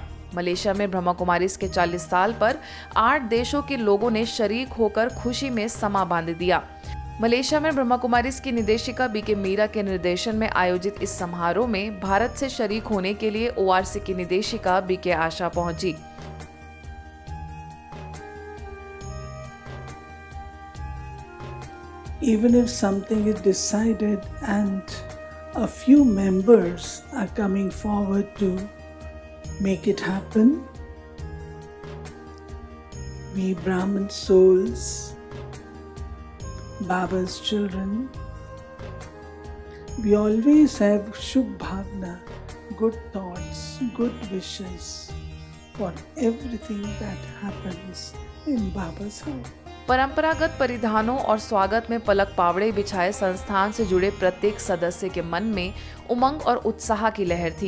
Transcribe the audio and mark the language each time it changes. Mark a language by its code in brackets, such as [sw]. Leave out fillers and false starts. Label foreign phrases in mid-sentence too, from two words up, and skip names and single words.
[hi] मलेशिया में ब्रह्मा कुमारीज के 40 साल पर 8 देशों के लोगों ने शरीक होकर खुशी में समा बांध दिया। मलेशिया में ब्रह्मा कुमारीज की निदेशिका बीके मीरा के निर्देशन में आयोजित इस समारोह में भारत से शरीक होने के लिए ओआरसी की निदेशिका बीके आशा पहुंची। [en] Even if something is decided and a few members are coming forward to make it happen, we Brahmin souls, Baba's children, we always have [hi] शुभ भावना, [en] good thoughts, good wishes for everything that happens in Baba's house. [hi] परंपरागत परिधानों और स्वागत में पलक पावड़े बिछाए संस्थान से जुड़े प्रत्येक सदस्य के मन में उमंग और उत्साह की लहर थी।